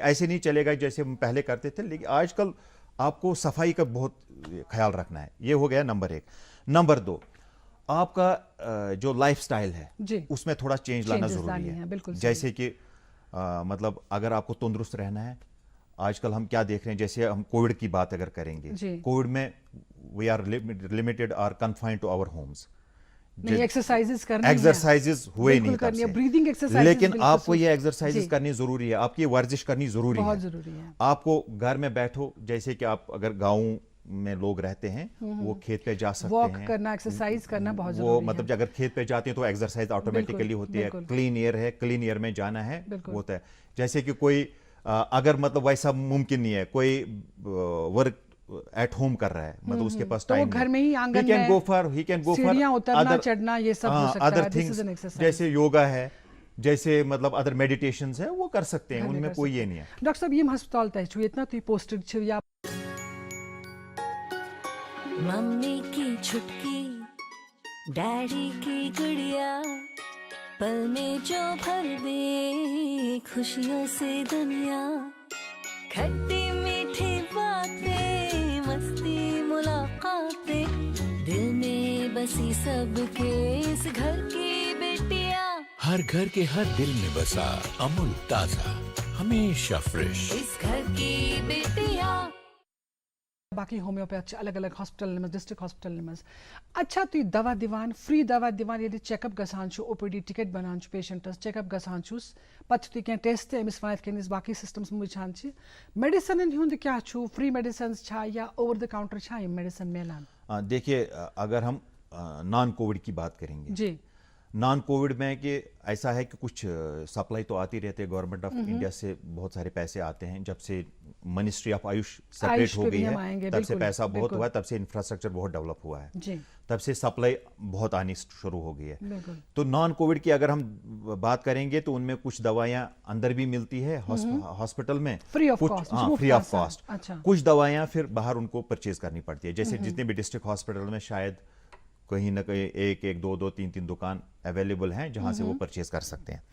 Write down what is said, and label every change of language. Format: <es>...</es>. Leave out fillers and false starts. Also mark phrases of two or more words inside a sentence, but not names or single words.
<ur>ایسے نہیں چلے گا جیسے ہم پہلے کرتے تھے, لیکن آج کل آپ کو صفائی کا بہت خیال رکھنا ہے. یہ ہو گیا نمبر 1. نمبر 2, آپ کا جو</ur> <en>life style</en> <ur>ہے اس میں تھوڑا چینج لانا ضروری ہے. جیسے کہ مطلب اگر آپ کو تندرست رہنا ہے, آج کل ہم کیا دیکھ رہے ہیں, جیسے ہم کووڈ کی بات اگر کریں گے, کووڈ میں</ur> <en>we are limited or confined to our homes.</en> <ur>ایکسرسائزز ہوئے نہیں تب سے, لیکن آپ کو یہ ایکسرسائزز کرنی ضروری ہے, آپ کی ورزش کرنی ضروری ہے. آپ کو گھر میں بیٹھو, جیسے کہ آپ اگر گاؤں میں لوگ رہتے ہیں, وہ کھیت پہ جا سکتے ہیں, ایکسرسائز کرنا بہت ضروری ہے. وہ مطلب اگر کھیت پہ جاتے ہیں تو</ur> <en>exercise automatically</en> <ur>ہوتی ہے.</ur> <en>clean air</en> <ur>ہے,</ur> <en>clean air</en> <ur>میں جانا ہے, ہوتا ہے. جیسے کہ کوئی اگر مطلب ویسا ممکن نہیں ہے, کوئی</ur> <en>work at home</en> <ur>کر رہا ہے, مطلب اس کے پاس ٹائم گھر میں ہی آنگن میں</ur> <en>he can go for</en> <ur>اترنا چڑھنا, یہ سب ہو سکتا ہے.</ur> <en>other things</en> <ur>جیسے یوگا ہے, جیسے مطلب</ur> <en>other meditations</en> <ur>ہیں, وہ کر سکتے ہیں, ان میں کوئی یہ نہیں ہے. ڈاکٹر صاحب,</ur> <ks>یم ہسپتال تہ چھو اتنا تھی پوسٹڈ چھو, یا</ks> <ur>ممی کی چھٹکی, ڈیڈی کی گڑیا, پل میں جو بھر دے خوشیوں سے دنیا, کھٹی میٹھی باتیں, مستی ملاقاتیں, دل میں بسی سب کے اس گھر کی بیٹیاں, ہر گھر کے ہر دل میں بسا امول تازہ, ہمیشہ فریش, اس گھر کی بیٹیاں.</ur> <ks>باقی ہومیوپیتھ الگ الگ</ks> <en>hospital district hospital</en> <ks>اچھا تھی دوا دیوان فری دوا دیوان یعنی</ks> <en>check up</en> <ks>گژھان</ks> <en>OPD ticket</en> <ks>بنان</ks> <en>patients check up</en> <ks>گژھان پتہ تھی کینٛہہ ٹیسٹ امس ونتھ کٔنس باقی سسٹمس وٕچھان میڈیسنن ہُنٛد کیاہ چھُ</ks> <en>free medicines</en> <ks>چھا یا</ks> <en>over the counter</en> <ks>چھا یم میڈیسن میلان؟</ks> <ur>دیکھیے اگر ہم</ur> <en>non covid</en> <ur>کی بات کریں گے جی</ur> <en>non covid</en> <ur>میں کہ ایسا ہے کہ کچھ سپلائی تو آتی رہتے ہیں گورنمنٹ آف انڈیا سے بہت سارے پیسے آتے ہیں جب سے منسٹری آف آیوش سپریٹ ہو گئی ہے تب سے پیسہ بہت ہوا ہے تب سے انفراسٹرکچر بہت ڈیولپ ہوا ہے تب سے سپلائی بہت آنی شروع ہو گئی ہے تو</ur> <en>non covid</en> <ur>کی اگر ہم بات کریں گے تو ان میں کچھ دوائیاں اندر بھی ملتی ہے ہاسپٹل میں</ur> <en>free of cost</en> <ur>کچھ دوائیاں پھر باہر ان کو پرچیز کرنی پڑتی ہے جیسے جتنے بھی ڈسٹرکٹ ہاسپٹل میں شاید کہیں نہ کہیں ایک دو تین دکان اویلیبل ہیں جہاں سے وہ پرچیز کر سکتے ہیں.</ur>